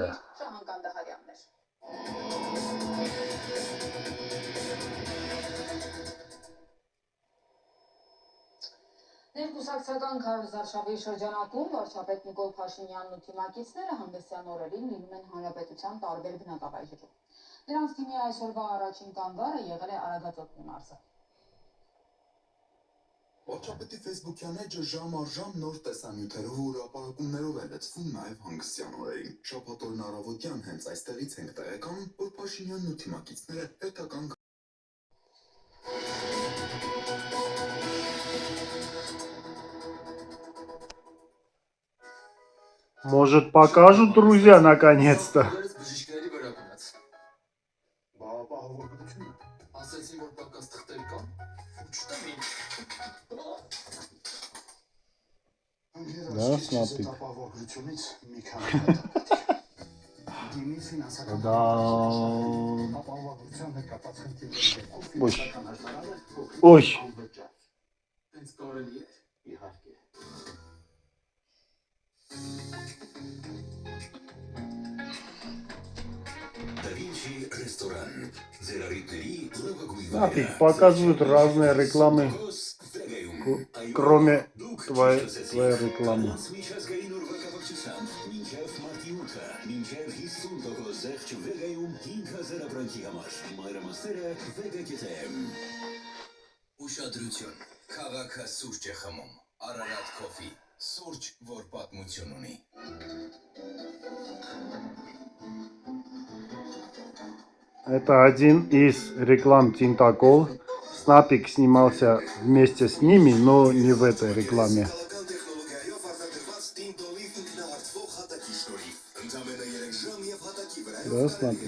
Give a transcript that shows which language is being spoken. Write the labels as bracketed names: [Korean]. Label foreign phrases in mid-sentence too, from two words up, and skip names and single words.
[Armenian] Շահան Կանդահարյանն էր։ Ներկուսակցական քարոզարշավի շրջանակում վարչապետ Նիկոլ Փաշինյանն ու թիմակիցները հանդեսյան օրերին լինում են հանրապետության տարբեր բնակավայրերում։ Նրանց թիմի այսօրվա առաջին կանգառը եղել է Արագածոտնի մարզը։ Վարչապետի Facebook-յան էջը ժամ առ ժամ նոր տեսանյութերով ու հրապարակումներով է լցվում նաև հանգստյան օրերին։ Շաբաթօրն առավոտյան հենց այստեղից ենք տեղեկանում, որ Փաշինյանն ու թիմակիցները հետական [Russian] Может, покажут, друзья, наконец-то? [Armenian] բժիշկների վրա գնաց։ Ապահովագրությունը։ Ասեցին, որ պակաս թղթեր կան։ Չտվին։ [Russian] Да, смотри. [Armenian] Ապահովագրությունից մի քանի հատ։ Դիմի ֆինանսական [Russian] Да. [Armenian] ապահովագրության հետ կապված խնդիրների [Russian] Ой. [Armenian] ֆինանսական հաշվառանը փոքր [Russian] Ой. [Armenian] անվճար։ Հենց կարելի է։ Իհարկե։ [Russian] Давинчи ресторан. Зераритери лавагуй. Нафиг, показывают разные рекламы, кроме твоей рекламы. [Armenian] Ուշադրություն, քաղաքը սուրճ է խմում, Արարատ կոֆի, սուրճ, որ պատմություն ունի։ [Russian] Это один из реклам Тинтакол. Снапик снимался вместе с ними, но не в этой рекламе. Да, Снапик?